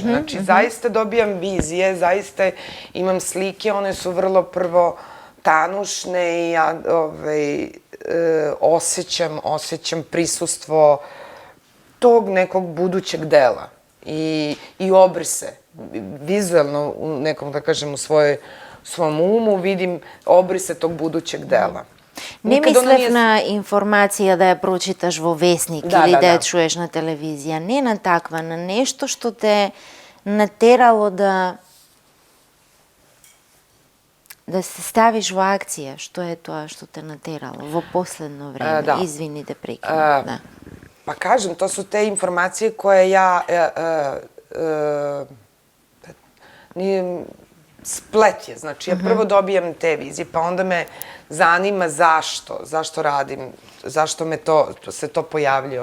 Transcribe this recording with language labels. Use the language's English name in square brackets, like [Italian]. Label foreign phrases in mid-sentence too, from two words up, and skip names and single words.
[Serbian] Znači, zaista dobijam vizije, zaista imam slike, one su vrlo prvo tanušne i ja osjećam prisustvo tog nekog budućeg dela i obrise. Vizualno u nekom, da kažem, u svom umu vidim obrise tog budućeg dela. [Macedonian] Не мислев на информација да ја прочиташ во весник или да ја чуеш на телевизија. Не на таква, на нешто што те натерало да се ставиш во акција. Што е тоа што те натерало во последно време? Извини те прекинав. [Serbian] Pa kažem, to su te informacije koje ja splet je. Znači, ja prvo dobijam te vizije, pa onda me zanima zašto radim, zašto se to pojavljuje.